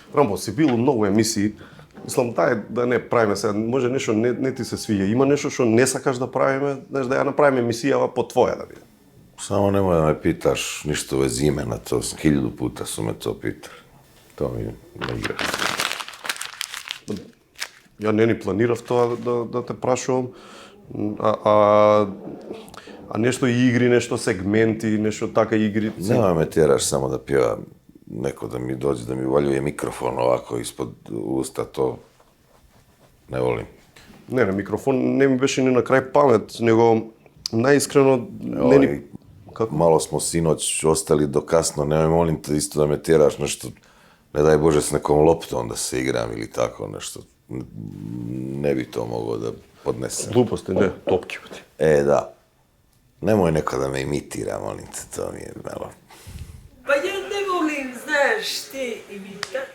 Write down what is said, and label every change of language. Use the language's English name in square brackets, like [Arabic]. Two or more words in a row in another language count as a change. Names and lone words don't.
[Macedonian] Рамбо, си бил у многу емисии. Мислам, да не правиме сега, може нешто не ти се свиѓа. Има нешто што не сакаш да правиме, знаеш, да ја направиме емисијава по твоја да биде. [Serbian] Само nemoj da me pitaš ništa vez imena, to 1000 puta su me to pitali. To mi ne igra. [Macedonian] Ја не ни планирав тоа да те прашувам, а нешто игри, нешто сегменти, нешто така игри. [Serbian] Nemoj me tjeraš samo da pjevam, neko da mi dođe, da mi uvaljuje mikrofon ovako ispod usta, to ne volim. [Macedonian] Не, микрофон не ми беше ни на крај памет, него најискрено не ни... Како? [Serbian] Malo smo sinoć ostali do kasno, nemoj molim te isto da me tjeraš nešto, ne daj Bože s nekom loptom da se igram ili tako nešto. Ne bi to mogao da podnesem. [Macedonian] Глупости, не, топки. [Serbian] Da. Nemoj neko da me imitira, molim te, to mi je malo. Pa ja ne volim, znaš, te imita.